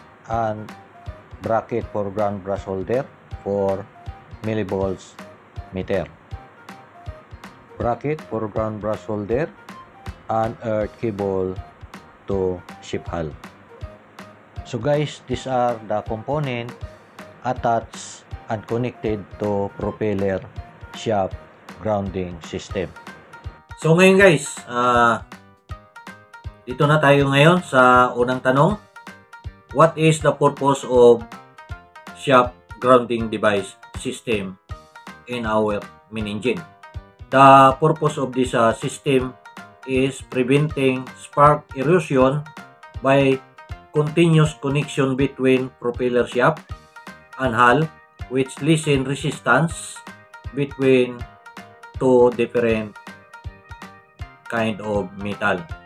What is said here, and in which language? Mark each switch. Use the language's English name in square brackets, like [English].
[English] and bracket for ground brush holder for millivolts meter, bracket for ground brush holder and earth cable to ship hull. So guys, these are the component attached and connected to propeller shaft grounding system. [Filipino] So ngayon guys, dito na tayo ngayon sa unang tanong. [English] What is the purpose of Sharp grounding device system in our main engine. The purpose of this system is preventing spark erosion by continuous connection between propeller shaft and hull, which lessen resistance between two different kind of metal.